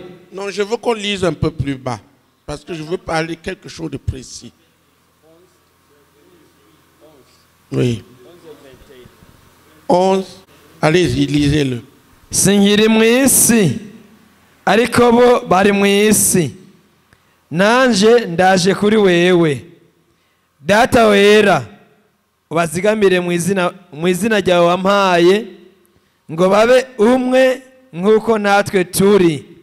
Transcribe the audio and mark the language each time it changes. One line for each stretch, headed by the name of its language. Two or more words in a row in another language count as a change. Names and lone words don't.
French: Non, je veux qu'on lise un peu plus bas. Parce que je veux parler quelque chose de précis. Oui. 11. Allez-y, lisez-le.
Rundi: Sinkiri mu isi ariko bo bari mu isi nanje ndaje kuri wewe data wera ubazigamire mu izina ryawe wampaye ngo babe umwe nk'uko natwe turi